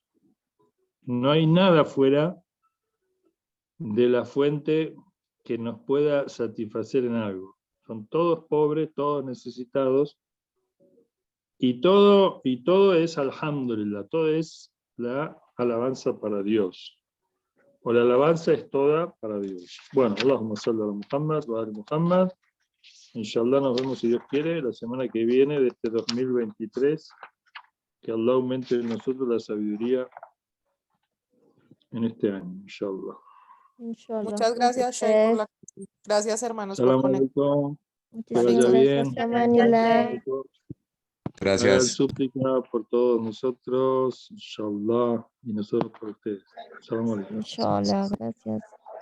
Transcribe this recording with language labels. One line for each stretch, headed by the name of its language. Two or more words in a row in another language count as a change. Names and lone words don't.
Spanish: No hay nada fuera de la fuente que nos pueda satisfacer en algo. Son todos pobres, todos necesitados, y todo es alhamdulillah, todo es la alabanza para Dios. O la alabanza es toda para Dios. Bueno,
Arabic: اللهم صل على محمد وعلى محمد.
Spanish: Inshallah nos vemos, si Dios quiere, la semana que viene de este 2023. Que Allah aumente en nosotros la sabiduría en este año, inshallah. Muchas gracias, Sheikh, gracias, hermanos, Salam por conectar. alaikum. Que Muchísimas vaya gracias, bien. Amanillah. Hagan Gracias. súplica por todos nosotros, inshallah, y nosotros por ustedes.
Arabic: سلام عليكم.
Spanish: Inshallah, gracias.